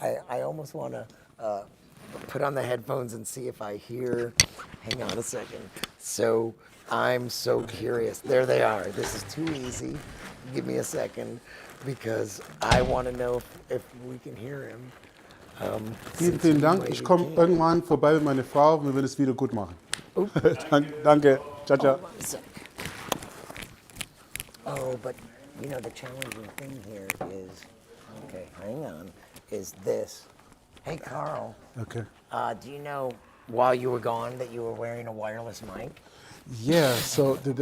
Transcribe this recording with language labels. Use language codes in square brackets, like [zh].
[en] I almost want to put on the headphones and see if I hear. Hang on a second. So I'm so curious. There they are. This is too easy. Give me a second because I want to know if we can hear him. [de] Vielen, vielen Dank. Ich komme irgendwann vorbei mit meiner Frau und wir werden es wieder gut machen. Danke. Ciao, ciao. [en] Hold on a sec. Oh, but you know the challenging thing here is, okay, hang on, is this. Hey, Carl. Okay. Do you know while you were gone that you were wearing a wireless mic? Yeah, so...